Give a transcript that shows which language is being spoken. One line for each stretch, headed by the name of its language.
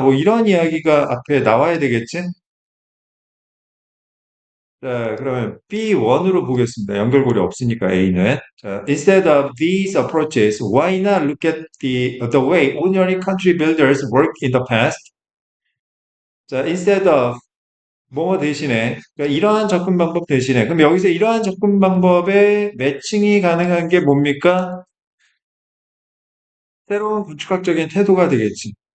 Korean: 뭐 이런 이야기가 앞에 나와야 되겠지? 자, 그러면 B1으로 보겠습니다. 연결고리 없으니까 A는.
English: 자, instead of these approaches, why not look at the way ordinary country builders worked in the past?
Korean: 자, instead of 뭐뭐 대신에 그러니까 이러한 접근 방법 대신에 그럼 여기서 이러한 접근 방법에 매칭이 가능한 게 뭡니까? 새로운 건축학적인 태도가 되겠지.